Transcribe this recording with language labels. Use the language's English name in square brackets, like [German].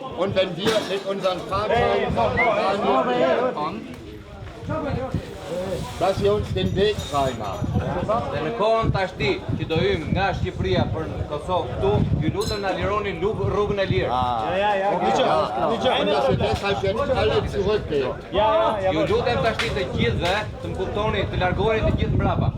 [German] Und wenn wir mit unseren Fahrzeugen kommen, dass ihr uns den Weg frei macht. [Albanian] Dhe në kohën tash ti që do hym nga Shqipëria për Kosovë këtu, ju lutem na lironi rrugën e lirë. [German] Und dass wir deshalb jetzt alle zurückgehen. [Albanian] Ju lutem tash ti të gjithëve të më kuptoni, të largoheni të gjithë mbrapa.